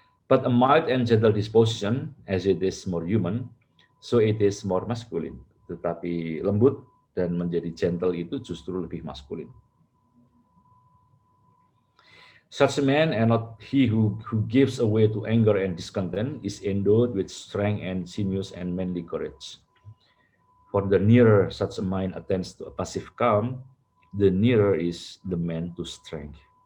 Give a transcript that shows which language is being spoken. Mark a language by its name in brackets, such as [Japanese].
[English] But a mild and gentle disposition, as it is more human, so it is more masculine. [Indonesian] Tetapi lembut dan menjadi gentle itu justru lebih maskulin. [English] Such a man, and not he who gives away to anger and discontent, is endowed with strength and sinews and manly courage. For the nearer such a mind attends to a passive calm, the nearer is the man to strength.